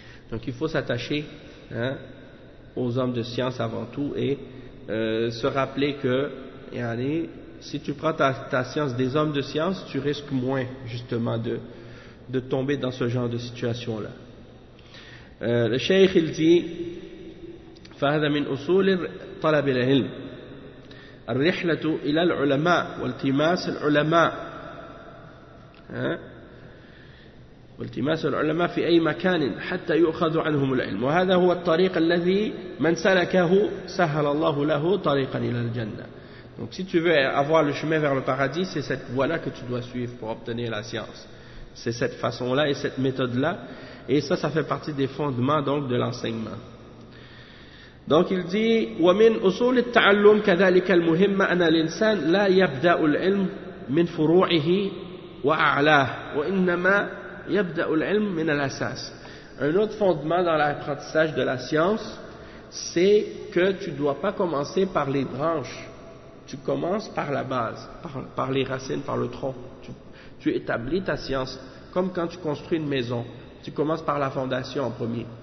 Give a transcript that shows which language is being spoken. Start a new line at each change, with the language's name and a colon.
French: Donc il faut s'attacher, hein, aux hommes de science avant tout et se rappeler que yani, si tu prends ta science des hommes de science, tu risques moins justement de tomber dans ce genre de situation-là. Le cheikh il dit,
Arabic: فهذا من أصول طلب العلم. الرحلة إلى العلماء والتماس العلماء والتماس العلماء في أي مكان حتى يؤخذ عنهم العلم، وهذا هو الطريق الذي من سلكه سهل الله له طريقا إلى الجنة.
French: Donc si tu veux avoir le chemin vers le paradis, c'est cette voie-là que tu dois suivre pour obtenir la science. C'est cette façon-là et cette méthode-là. Et ça, ça fait partie des fondements donc de l'enseignement. Donc il dit
Arabic: وَمِنْ أُصُولِ التَّعَلُّمْ كَذَلِكَ الْمُهِمَّ أَنَا الْإِنسَانِ لَا يَبْدَأُ الْعِلْمُ مِنْ فُرُوعِهِ وَأَعْلَاهِ وَإِنَّمَا يَبْدَأُ الْعِلْمُ مِنَ الْأَسَاسِ.
French: Un autre fondement dans l'apprentissage de la science, c'est que tu ne dois pas commencer par les branches. Tu commences par la base, par les racines, par le tronc. Tu établis ta science comme quand tu construis une maison. Tu commences par la fondation en premier.